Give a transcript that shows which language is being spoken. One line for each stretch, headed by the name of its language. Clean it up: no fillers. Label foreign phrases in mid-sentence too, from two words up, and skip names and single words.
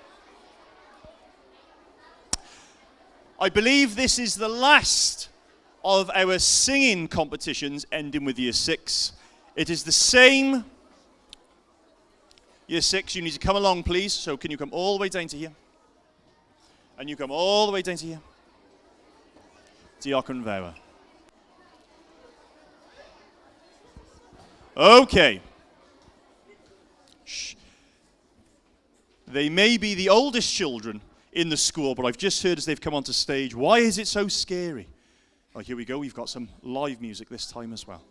English: I believe this is the last of our singing competitions ending with Year 6. It is the same. Year 6, you need to come along, please. So can you come all the way down to here? And you come all the way down to here.
Welsh: Diolch yn fawr.
English: Okay. Shh. They may be the oldest children in the school, but I've just heard as they've come onto stage, why is it so scary? Oh, here we go. We've got some live music this time as well.